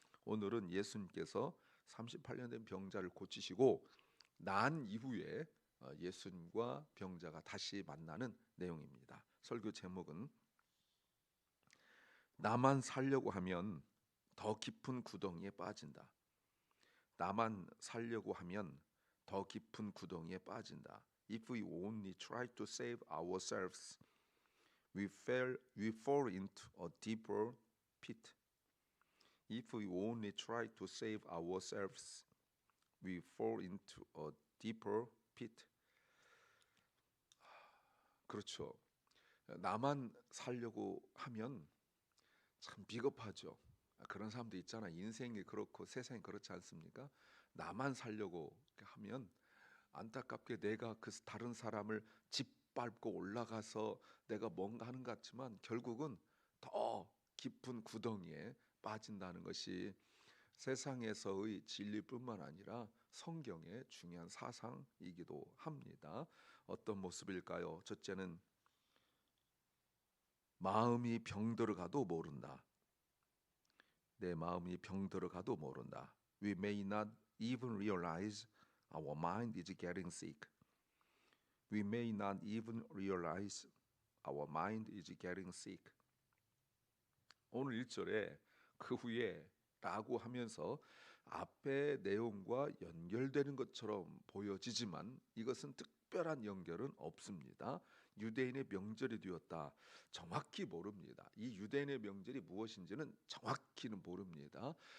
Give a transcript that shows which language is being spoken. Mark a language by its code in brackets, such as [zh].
[ko] 오늘은 예수님께서 38년 된 병자를 고치시고 난 이후에 예수님과 병자가 다시 만나는 내용입니다. 설교 제목은 나만 살려고 하면 더 깊은 구덩이에 빠진다. 나만 살려고 하면 더 깊은 구덩이에 빠진다. [en] If we only try to save ourselves, we fall into a deeper pit. If we only try to save ourselves, we fall into a deeper pit. [ko] 그렇죠. 나만 살려고 하면 참 비겁하죠. 그런 사람도 있잖아. 인생이 그렇고 세상이 그렇지 않습니까? 나만 살려고 하면 안타깝게 내가 그 다른 사람을 짓밟고 올라가서 내가 뭔가 하는 것 같지만 결국은 더 깊은 구덩이에 빠진다는 것이 세상에서의 진리뿐만 아니라 성경의 중요한 사상이기도 합니다. 어떤 모습일까요? 첫째는 마음이 병들어가도 모른다. 내 마음이 병들어가도 모른다. [en] We may not even realize our mind is getting sick. We may not even realize our mind is getting sick. [ko] 오늘 1절에 그 후에 라고 하면서 앞의 내용과 연결되는 것처럼 보여지지만 이것은 특별한 연결은 없습니다. 유대인의 명절이 되었다. 정확히 모릅니다. 이 유대인의 명절이 무엇인지는 정확히는 모릅니다.